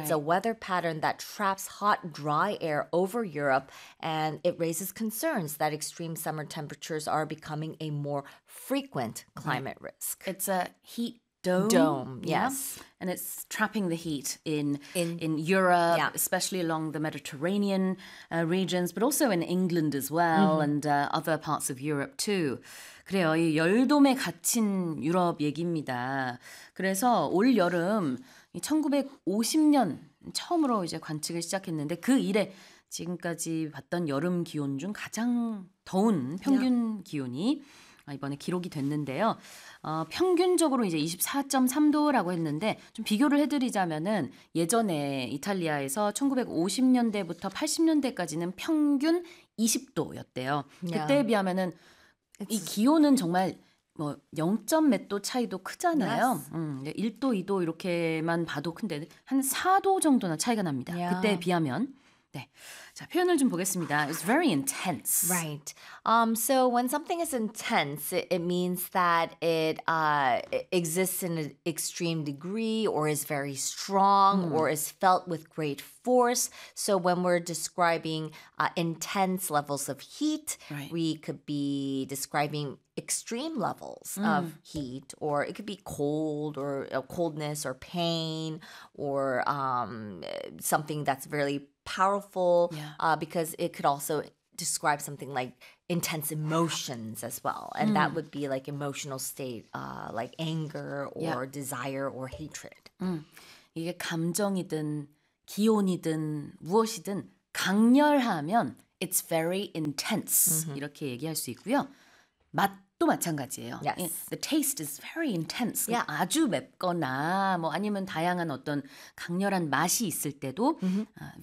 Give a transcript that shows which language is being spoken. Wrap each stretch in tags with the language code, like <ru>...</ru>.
<en>It's a weather pattern that traps hot, dry air over Europe, and it raises concerns that extreme summer temperatures are becoming a more frequent climate mm-hmm. risk. It's a heat dome. Yes. And it's trapping the heat in Europe, yeah. especially along the Mediterranean regions, but also in England as well mm-hmm. and other parts of Europe too.</en> <ko>그래요, 이 열돔에 갇힌 유럽 얘기입니다. 그래서 올 여름 1950년 처음으로 이제 관측을 시작했는데 그 이래 지금까지 봤던 여름 기온 중 가장 더운 평균</ko> <en>yeah.</en> <ko>기온이 이번에 기록이 됐는데요. 평균적으로 이제 24.3도라고 했는데 좀 비교를 해드리자면은 예전에 이탈리아에서 1950년대부터 80년대까지는 평균 20도였대요.</ko> <en>Yeah.</en> <ko>그때에 비하면은 이 기온은 정말 뭐 0점 몇 도 차이도 크잖아요.</ko> <en>Yes.</en> <ko>1도, 2도 이렇게만 봐도 큰데 한 4도 정도나 차이가 납니다.</ko> <en>Yeah.</en> <ko>그때에 비하면. 네. 자, 표현을 좀 보겠습니다.</ko> <en>It's very intense. Right. So when something is intense, it means that it exists in an extreme degree or is very strong mm. or is felt with great force. So when we're describing intense levels of heat, right. we could be describing extreme levels mm. of heat, or it could be cold or coldness or pain or something that's really powerful yeah. Because it could also describe something like intense emotions as well. And mm. that would be like emotional state like anger or yeah. desire or hatred. Mm.</en> <ko>이게 감정이든 기온이든 무엇이든 강렬하면</ko> <en>It's very intense. Mm-hmm.</en> <ko>이렇게 얘기할 수 있고요. 맛도 마찬가지예요.</ko> <en>Yes. The taste is very intense. Yeah.</en> <ko>그러니까 아주 맵거나 뭐 아니면 다양한 어떤 강렬한 맛이 있을 때도 mm-hmm.</ko>